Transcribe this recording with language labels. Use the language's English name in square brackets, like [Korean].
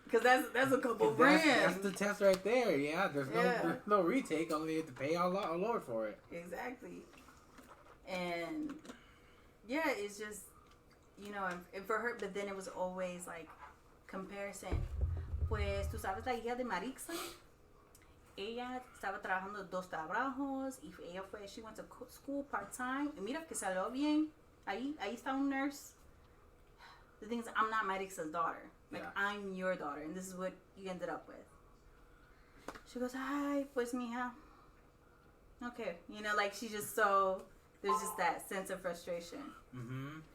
[English] that's a couple grand. That's the test right there. Yeah, there's no retake. Only you have to pay a lot for it. Exactly. And yeah, it's just, you know, and for her, but then it was always like comparison. [Spanish] Pues tú sabes, la hija de Marixa, ella estaba trabajando 2 trabajos y [English] she went to school part-time. [Spanish] Y mira que salió bien. Ahí está un nurse. [English] The thing is, I'm not Marixa's daughter. Like, I'm your daughter, and this is what you ended up with. She goes, [Spanish] ay, pues, mija. [English] Okay. You know, like, she's just so, there's just that sense of frustration. Mm-hmm.